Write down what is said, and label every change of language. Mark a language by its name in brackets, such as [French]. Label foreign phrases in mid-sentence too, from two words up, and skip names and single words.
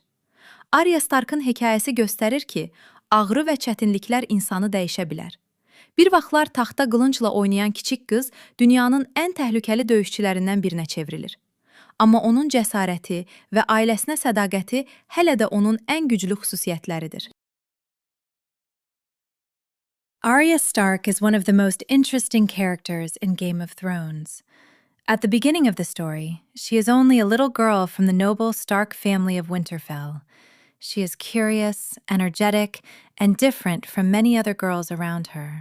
[Azerbaijani] Arya Stark'ın hekayəsi göstərir ki, ağrı və çətinliklər insanı dəyişə bilər. Bir vaxtlar taxta qılıncla oynayan kiçik qız dünyanın ən təhlükəli döyüşçülərindən birinə çevrilir. Amma onun cəsarəti və ailəsinə sədaqəti hələ də onun ən güclü xüsusiyyətləridir. [English] Arya Stark is one of the most interesting characters in Game of Thrones. At the beginning of the story, she is only a little girl from the noble Stark family of Winterfell. She is curious, energetic, and different from many other girls around her.